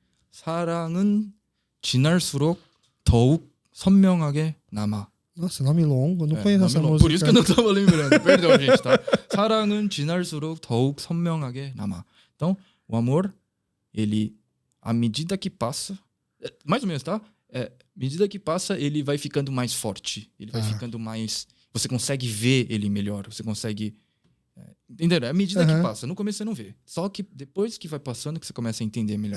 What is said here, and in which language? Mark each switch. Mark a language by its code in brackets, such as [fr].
[ko] 사랑은 지날수록 더욱 선명하게 남아. [pt] Nossa, nome longo, não conheço essa música. Por isso que eu não tava lembrando. Perdão, gente, tá? [ko] 사랑은 지날수록 더욱 선명하게 남아. [pt] Então, o amor, ele, à medida que passa, mais ou menos, tá? À medida que passa, ele vai ficando mais forte. Ele vai ficando mais... Você consegue ver ele melhor. Você consegue... Entenderam? É à medida que passa. No começo você não vê. Só que depois que vai passando que você começa a entender melhor.